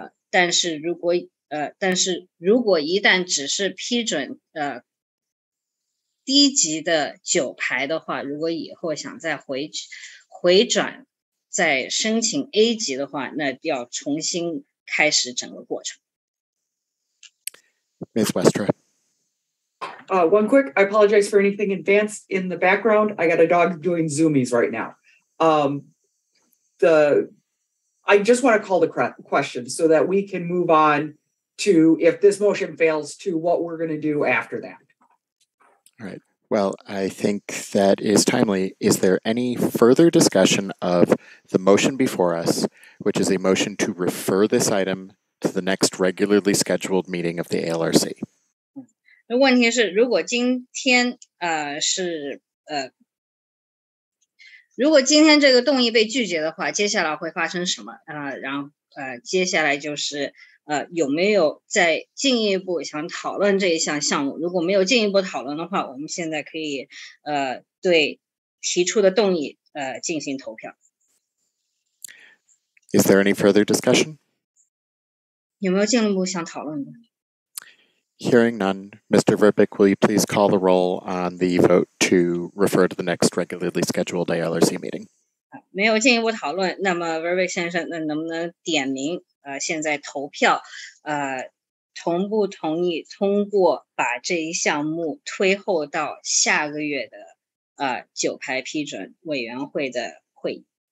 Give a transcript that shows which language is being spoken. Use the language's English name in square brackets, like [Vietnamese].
[Chinese] 但是如果一旦只是批准低级的酒牌的话，如果以后想再回转再申请 A 级的话，那要重新开始整个过程。 [English] Ms. Westra. one quick, I apologize for anything advanced in the background. I got a dog doing zoomies right now. I just want to call the question so that we can move on to, if this motion fails, to what we're going to do after that. All right. Well, I think that is timely. Is there any further discussion of the motion before us, which is a motion to refer this item to the next regularly scheduled meeting of the ALRC? [Chinese] 问题是，如果今天这个动议被拒绝的话，接下来会发生什么？接下来就是有没有再进一步想讨论这一项项目？如果没有进一步讨论的话，我们现在可以对提出的动议进行投票。 [English] Is there any further discussion? [Chinese] 有没有进一步想讨论的？ [English] Hearing none, Mr. Verbeek, will you please call the roll on the vote to refer to the next regularly scheduled ALRC meeting? [Chinese] 没有进一步讨论，那么 Verbeek 先生，那能不能点名现在投票同不同意通过把这一项目推后到下个月的9排批准委员会的会议？